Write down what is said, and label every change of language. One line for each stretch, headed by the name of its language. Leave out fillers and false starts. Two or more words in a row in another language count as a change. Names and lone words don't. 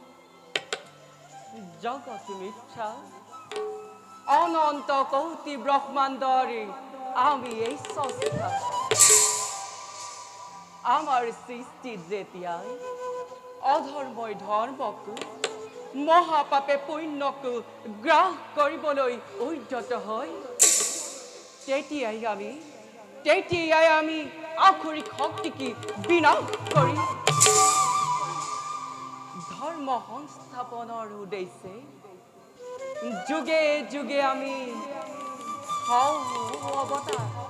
Assamese: জগৎ মিথ্যা অনন্ত কোটি ব্রহ্মাণ্ডরে আমি এই সস্তা আমার সৃষ্টি যেতিয়াই অধৰ্মই ধৰ্মকো মহাপাপে পুণ্যকো গ্ৰাস কৰিবলৈ উদ্যত হয় তেতিয়াই আমি আখৰিক শক্তিকে বিনাশ কৰি ধৰ্ম সংস্থাপনৰ উদ্দেশ্যে যুগে যুগে আমি অৱতাৰ